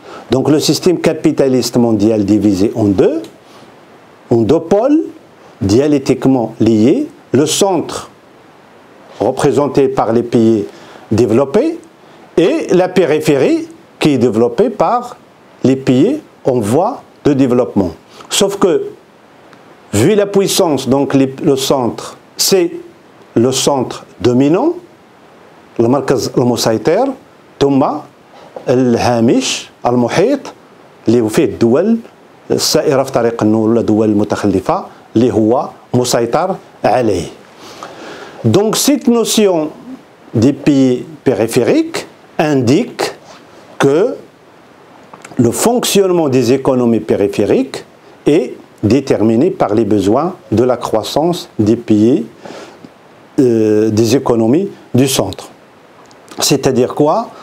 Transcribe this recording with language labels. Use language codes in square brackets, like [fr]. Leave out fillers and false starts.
[fr] Donc le système capitaliste mondial divisé en deux pôles dialectiquement liés, le centre représenté par les pays développés, et la périphérie qui est développée par les pays en voie de développement. Sauf que, vu la puissance, donc le centre, c'est le centre dominant, le [ar] مركز المسيطر ثم الهامش المحيط اللي هو فيه الدول السائرة في طريق النور ولا الدول المتخلفة اللي هو مسيطر عليه. [fr] Donc cette notion des pays périphériques indique que le fonctionnement des économies périphériques est déterminé par les besoins de la croissance des pays, des économies du centre. C'est-à-dire quoi?